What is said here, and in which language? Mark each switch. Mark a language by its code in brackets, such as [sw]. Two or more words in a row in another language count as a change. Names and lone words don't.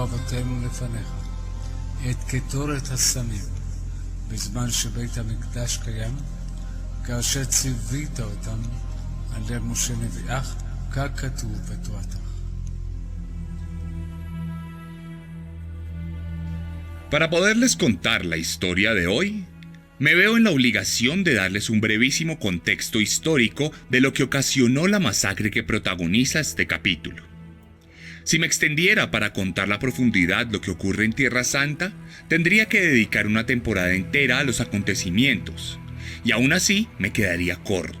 [he] אבותינו לפניך, את קטורת הסמים, בזמן שבית המקדש קיים, כאשר ציווית אותם על ידי משה נביאך, ככתוב בתורתך. [es] Para poderles contar la historia de hoy, me veo en la obligación de darles un brevísimo contexto histórico de lo que ocasionó la masacre que protagoniza este capítulo. Si me extendiera para contar la profundidad lo que ocurre en Tierra Santa, tendría que dedicar una temporada entera a los acontecimientos, y aún así me quedaría corto.